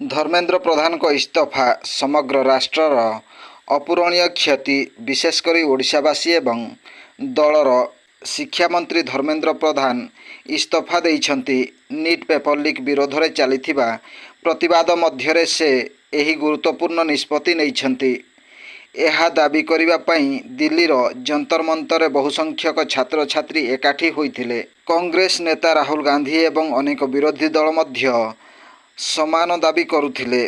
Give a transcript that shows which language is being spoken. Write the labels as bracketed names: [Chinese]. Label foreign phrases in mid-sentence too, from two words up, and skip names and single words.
[Odia] ଧର୍ମେନ୍ଦ୍ର ପ୍ରଧାନ କୋ ଇସ୍ତଫା ସମଗ୍ର ରାଷ୍ଟ୍ରର ଅପୂରଣୀୟ କ୍ଷତି ବିଶେଷକର ଓଡ଼ିଶାବାସୀ ଏବଂ ଦଳର ଶିକ୍ଷା ମନ୍ତ୍ରୀ ଧର୍ମେନ୍ଦ୍ର ପ୍ରଧାନ ଇସ୍ତଫା ଦେଇଛନ୍ତି। ନିଟ୍ ପେପର ଲିକ୍ ବିରୋଧ ମେଁ ଚାଲିଥିବା ପ୍ରତିବାଦ ମଧ୍ୟରେ ସେ ଏହି ଗୁରୁତ୍ୱପୂର୍ଣ୍ଣ ନିଷ୍ପତ୍ତି ନେଇଛନ୍ତି। ଏହା ଦାବି କରିବା ପାଇଁ ଦିଲ୍ଲୀର ଯନ୍ତର ମନ୍ତର ବହୁ ସଂଖ୍ୟକ ଛାତ୍ର ଛାତ୍ରୀ ଏକାଠି ହୋଇଥିଲେ। କଂଗ୍ରେସ ନେତା ରାହୁଲ ଗାନ୍ଧୀ ଏବଂ ଅନେକ ବିରୋଧୀ ଦଳ ମଧ୍ୟ ସମାନ ଦାବି କରୁଥିଲେ।